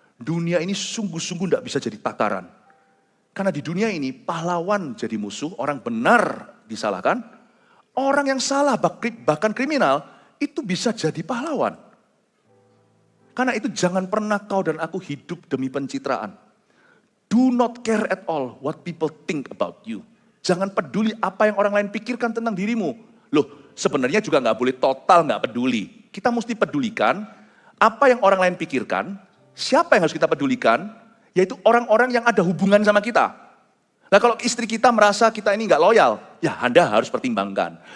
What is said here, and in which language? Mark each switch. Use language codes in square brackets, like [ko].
[id] Dunia ini sungguh-sungguh tidak bisa jadi takaran. Karena di dunia ini pahlawan jadi musuh, orang benar disalahkan, orang yang salah bahkan kriminal itu bisa jadi pahlawan. Karena itu jangan pernah kau dan aku hidup demi pencitraan. [en] Do not care at all what people think about you. [id] Jangan peduli apa yang orang lain pikirkan tentang dirimu. Loh, sebenarnya juga nggak boleh total nggak peduli. Kita mesti pedulikan apa yang orang lain pikirkan, siapa yang harus kita pedulikan, yaitu orang-orang yang ada hubungan sama kita. Nah kalau istri kita merasa kita ini nggak loyal, ya Anda harus pertimbangkan.